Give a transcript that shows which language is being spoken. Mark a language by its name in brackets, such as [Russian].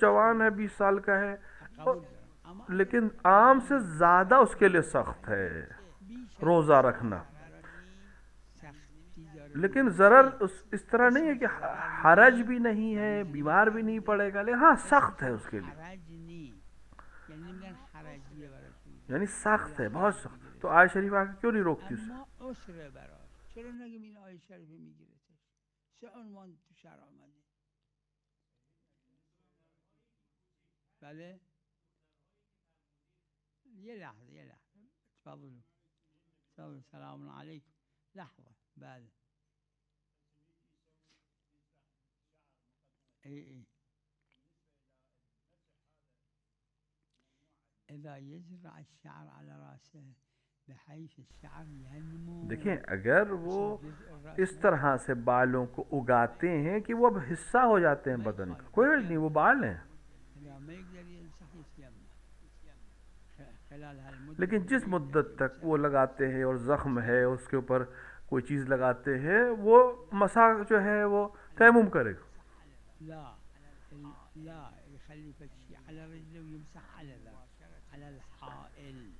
[Hindi] जवान है 20 साल का है, [Persian] قبول دارم اما [Hindi] लेकिन आम से ज़्यादा उसके लिए सख्त है [Persian] بیش از [Hindi] रोज़ा रखना। [Persian] سختی داره. [Hindi] लेकिन ज़रर इस तरह नहीं है कि हरज भी नहीं है, बीमार भी नहीं पड़ेगा, लेकिन हाँ सख्त है उसके लिए, [Persian] حرج نی یعنی نمیگن حرجیه براش میگن. [Hindi] यानी सख्त है, बहुत सख्त। तो आय शरीफ आके क्यों नहीं रोकती उसे? [Persian] اما عسره براش. چرا نگیم این آیه شریفه میگیرتش؟ سه عنوان تو شرع آمده. بله یه لحظه [Arabic] تفضلوا تفضل. [Persian] سلام علیکم. لحظه بله ای [Arabic] اذا يزرع الشعر على راسه بحيث الشعر ينمو. [Hindi] देखें, अगर वो [Arabic] جزء الرأس [Hindi] इस तरह से बालों को उगाते हैं कि वो अब हिस्सा हो जाते हैं बदन का, कोई हर्ज नहीं, वो बाल हैं। [Arabic] إذا ما يقدر يمسح يتيمم خلال هالمدة. [Hindi] लेकिन जिस मुद्दत तक वो लगाते हैं और ज़ख्म है उसके ऊपर कोई चीज़ लगाते हैं, वो मसा जो है वो तयम्मुम करेगा। [Arabic] لا لا يخلي فتشي على رجله ويمسح على على الحائل.